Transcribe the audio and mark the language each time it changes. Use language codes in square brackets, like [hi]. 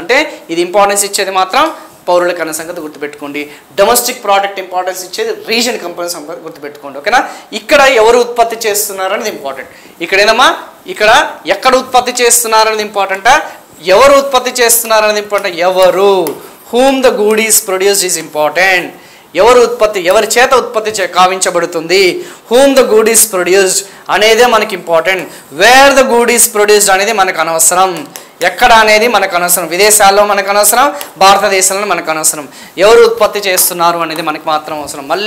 [te] అంటే ఇది ఇంపార్టెన్స్ ఇచ్చేది మాత్రం పౌరులకు అన్న సంగతి గుర్తుపెట్టుకోండి. డొమెస్టిక్ ప్రోడక్ట్ ఇంపార్టెన్స్ ఇచ్చేది రీజన్ కంపెనీ సంగతి గుర్తుపెట్టుకోండి. ఓకేనా. ఇక్కడ ఎవరు ఉత్పత్తి చేస్తున్నారనేది ఇంపార్టెంట్. ఇక్కడ ఏదమ్మా, ఇక్కడ ఎక్కడ ఉత్పత్తి చేస్తున్నారనేది ఇంపార్టెంటా, ఎవరు ఉత్పత్తి చేస్తున్నారనేది ఇంపార్టెంట్. ఎవరు, [en] whom the good is produced is important. [te] ఎవరి చేత ఉత్పత్తి కావించబడుతుంది, [en] whom the good is produced [te] అనేదే మనకి important. [en] where the good is produced [te] అనేది మనకు అనవసరం, ఎక్కడ అనేది మనకు అనవసరం. విదేశాల్లో మనకు అనవసరం, భారతదేశంలో మనకు అనవసరం. ఎవరు ఉత్పత్తి చేస్తున్నారు అనేది మనకు మాత్రం అవసరం.